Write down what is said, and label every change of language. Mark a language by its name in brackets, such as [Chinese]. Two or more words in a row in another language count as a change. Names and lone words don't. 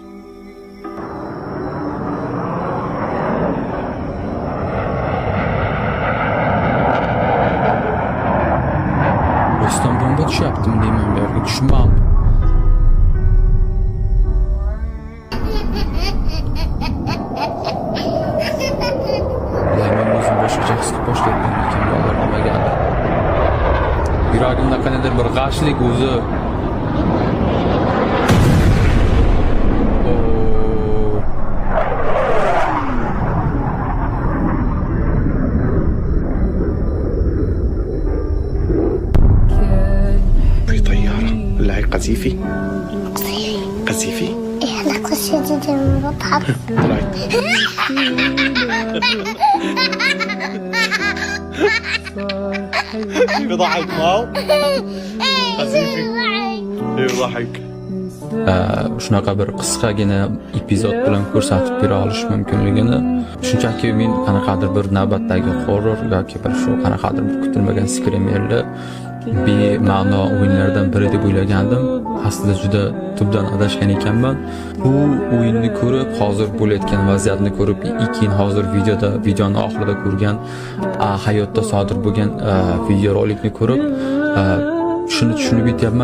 [Uzbek] Rostam bomba tushyaptimi deyman bu yerga, tushunmayapman. Men o'zim boshqacha his qilib boshlagan ekan, bolalar olmagandi. Yuragimda qanaqadir bir g'ashlik o'zi. [Arabic] في طيارة ولا هي قذيفي؟ قذيفي؟ احنا قصة جدا بضحك طلعت بضحك ماو قذيفي بضحك [Uzbek] shunaqa bir qisqagina epizod bilan ko'rsatib bera olish mumkinligini, shunchaki men qanaqadir bir navbatdagi horror yoki bir shu qanaqadir bir kutilmagan skrimerli bema'no o'yinlardan biri deb o'ylagandim. Aslida juda tubdan adashgan ekanman. Bu o'yinni ko'rib, hozir bo'layotgan vaziyatni ko'rib, keyin hozir videoni oxirida ko'rgan hayotda sodir bo'lgan videorolikni ko'rib shuni tushunib yetyapman.